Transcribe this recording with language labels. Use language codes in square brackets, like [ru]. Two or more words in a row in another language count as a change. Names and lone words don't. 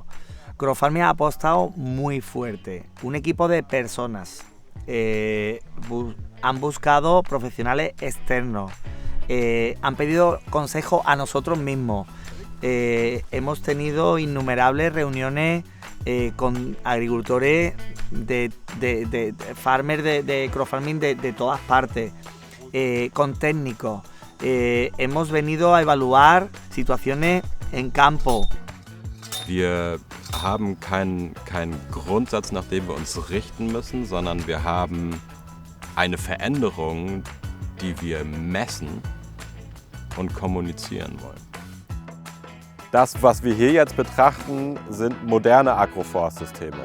[es] Crowfarming ha apostado muy fuerte, un equipo de personas, han buscado profesionales externos, han pedido consejo a nosotros mismos, hemos tenido innumerables reuniones con agricultores de farmers de crowfarming de todas partes, con técnicos. Hemos venido a evaluar situaciones en campo. [de] Wir haben keinen Grundsatz, nach dem wir uns richten müssen, sondern wir haben eine Veränderung, die wir messen und kommunizieren wollen. Das, was wir hier jetzt betrachten, sind moderne Agroforstsysteme.